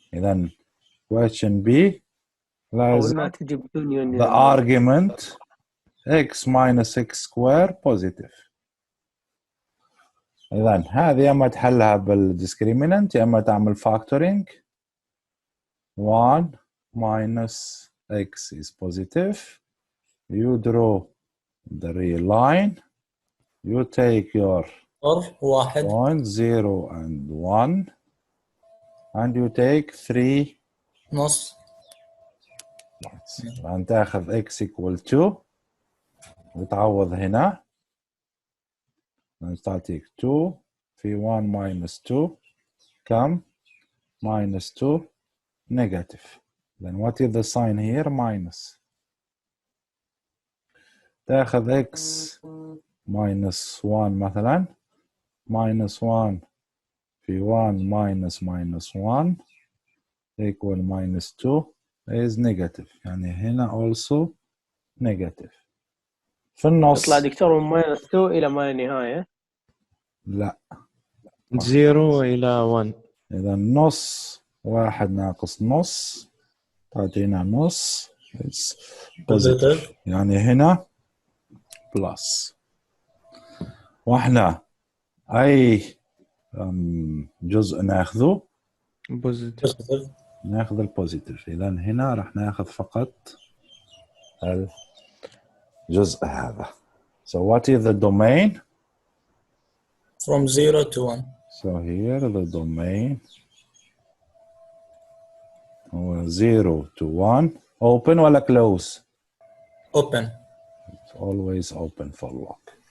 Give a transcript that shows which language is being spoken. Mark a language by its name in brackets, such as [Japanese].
[Arabic] إذا question B لازم ما تجي بدون [English] the argument x minus x square positive. [Arabic] إذا هذه أما تحلها بالديسكريمينانت يا أما تعمل factoring. [English] 1 minus x is positive. You draw the real line. You take your [Arabic] واحد [English] point 0 and 1 and you take 3 [Arabic] نص. الآن تاخذ [English] x equal 2 [Arabic] وتعوض هنا تعطيك 2 في 1 minus 2 كم؟ [English] minus 2 negative. Then what is the sign here? Minus. [Arabic] تاخذ [English] x minus 1 [Arabic] مثلا [English] minus 1 [Arabic] في [English] 1 minus 1 equal minus 2 is negative. [Arabic] يعني هنا [English] also negative. [Arabic] في النص يطلع دكتور من [English] minus 2 [Arabic] إلى ما لا نهاية. لا 0 إلى 1. إذا نص واحد ناقص نص تعطينا نص [English] positive. [Arabic] يعني هنا plus. واحنا أي جزء ناخذه بوزيتيف. ناخذ البوزيتيف. إذا هنا راح ناخذ فقط الجزء هذا. [English] So what is the domain? From 0 to 1. So here the domain 0 to 1 open [Arabic] ولا [English] close? Open. It's always open for lock.